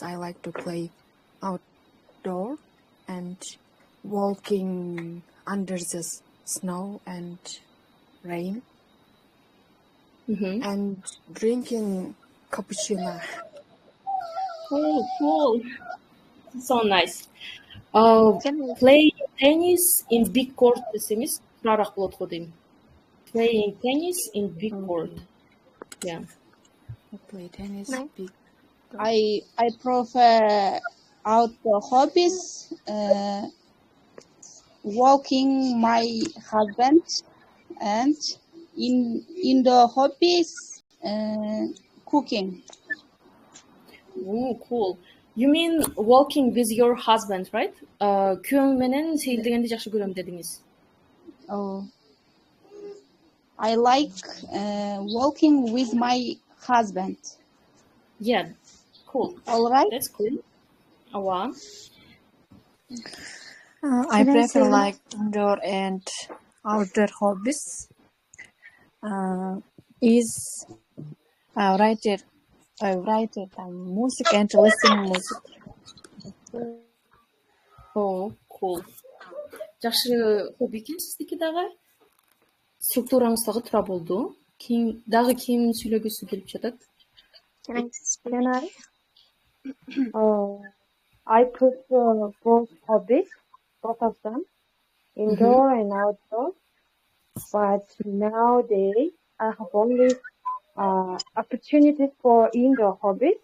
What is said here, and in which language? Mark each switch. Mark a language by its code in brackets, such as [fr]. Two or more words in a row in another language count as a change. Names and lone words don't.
[en] I like to play outdoor and walking under the snow and rain and drinking cappuccino. Cool. So nice. Play tennis in big court [ky] десеңиз турараак болот го дейм. [en] Playing tennis in big court. Yeah. Play tennis big. I prefer outdoor hobbies, walking my husband, and indoor hobbies, cooking. Oh, cool. You mean walking with your husband, right? [ky] Күйөөң менен сейилдегенди жакшы көрөм дедиңиз. [en] Oh. I like walking with my husband. Yeah, cool. All right. That's cool. Awa. I Can I say prefer one? like indoor and outdoor hobbies. Is write it music and listening music. Oh, cool. [ky] Жакшы хобби экен сиздики дагы. Структураңыз дагы туура болду. Дагы ким сүйлөгүсү келип жатат? [en] Can I speak now? I prefer both hobbies, both of them, indoor and outdoor. But nowadays, I have only opportunities for indoor hobbies.